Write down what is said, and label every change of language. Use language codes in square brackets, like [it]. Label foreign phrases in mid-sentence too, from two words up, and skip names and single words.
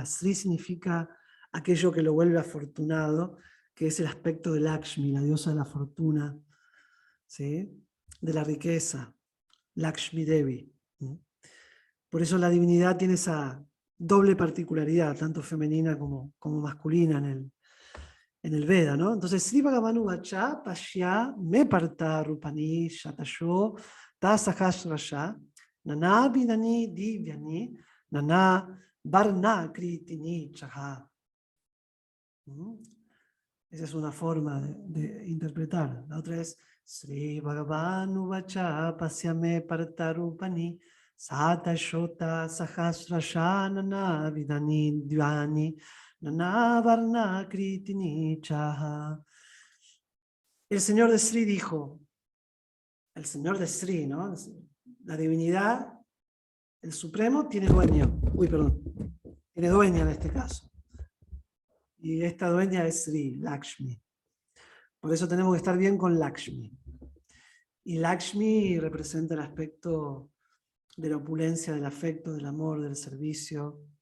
[es] Sri significa aquello que lo vuelve afortunado, que es el aspecto de Lakshmi, la diosa de la fortuna, ¿sí? De la riqueza, Lakshmi Devi. Por eso la divinidad tiene esa doble particularidad, tanto femenina como masculina en el Veda, ¿no? Entonces, [sa] श्री भगवान् उवाच पश्य मे पार्थ रूपाणि शतशो ऽथ सहस्रशः नाना विधानि दिव्यानि नाना वर्ण आकृतीनि च. [es] Esa es una forma de interpretar. La otra es [sa] श्री भगवान् उवाच पश्य मे पार्थ रूपाणि शत शो ऽथ सहस्रशः नाना विधानि दिव्यानि नाना वर्ण आकृतीनि च. [es] El señor de Sri dijo, el señor de Sri, ¿no? La divinidad, el supremo, tiene dueño. Tiene dueña en este caso. Y esta dueña es Sri, Lakshmi. Por eso tenemos que estar bien con Lakshmi. Y Lakshmi representa el aspecto de la opulencia, del afecto, del amor, del servicio.